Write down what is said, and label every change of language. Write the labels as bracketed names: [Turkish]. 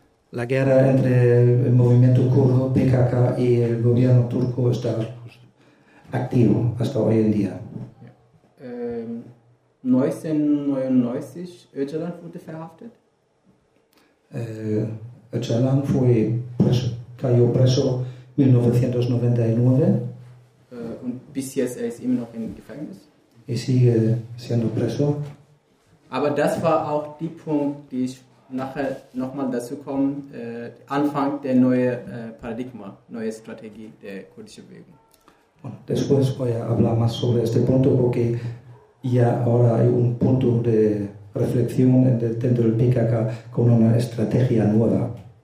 [Spanish] La guerra entre el movimiento kurdo, PKK, y el gobierno turco está activo hasta hoy en día. [German] 1999, Öcalan wurde verhaftet. [Spanish] Öcalan cayó preso en 1999. [German] Und bis jetzt ist immer noch im Gefängnis. [Spanish] Y sigue siendo preso. [German] Aber das war auch die Punkt, die ich nachher nochmal dazu kommen, Anfang der neue Paradigma, neue Strategie der kurdischen Bewegung. [Spanish] Bueno, después voy a hablar más sobre este punto, porque ya ahora hay un punto de reflexión dentro del PKK con una estrategia nueva.